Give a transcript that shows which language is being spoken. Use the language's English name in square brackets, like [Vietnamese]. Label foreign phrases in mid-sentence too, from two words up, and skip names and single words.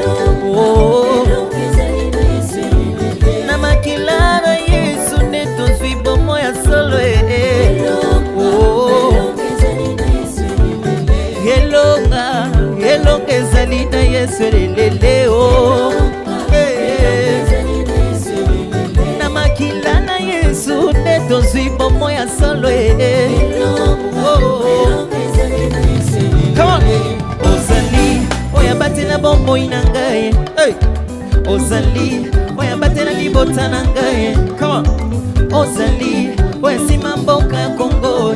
[Lingala] Oh, na makila na Yesu neto zwibo moya solo e. Oh, elonga, elonga ezali na Yesu lelele. Oh, na makila na Yesu neto zwibo moya solo e. [English] Oh, come on. [Lingala] Ozali, oya batela bombo inangaye. Hey, Ozali, oya batela libota nangaye. [English] Come on. [Lingala] Ozali, oya simamboka ya Kongo.